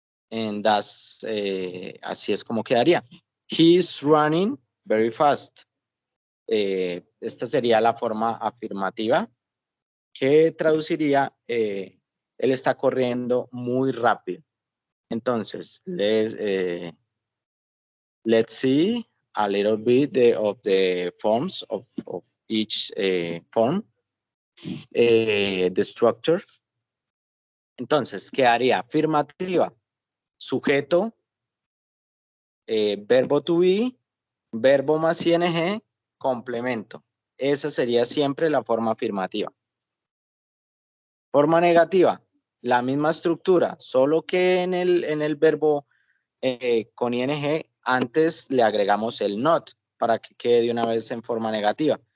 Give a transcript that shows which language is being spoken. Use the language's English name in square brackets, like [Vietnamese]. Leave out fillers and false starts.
[English] And that's, [Spanish] así es como quedaría. [English] He's running very fast. [Spanish] Esta sería la forma afirmativa que traduciría, él está corriendo muy rápido. [English] Entonces, let's see a little bit of the forms of each form, the structure. [Spanish] Entonces, quedaría afirmativa, sujeto, verbo to be, verbo más ing, complemento. Esa sería siempre la forma afirmativa. Forma negativa, la misma estructura, solo que en el verbo con ing antes le agregamos el not para que quede de una vez en forma negativa.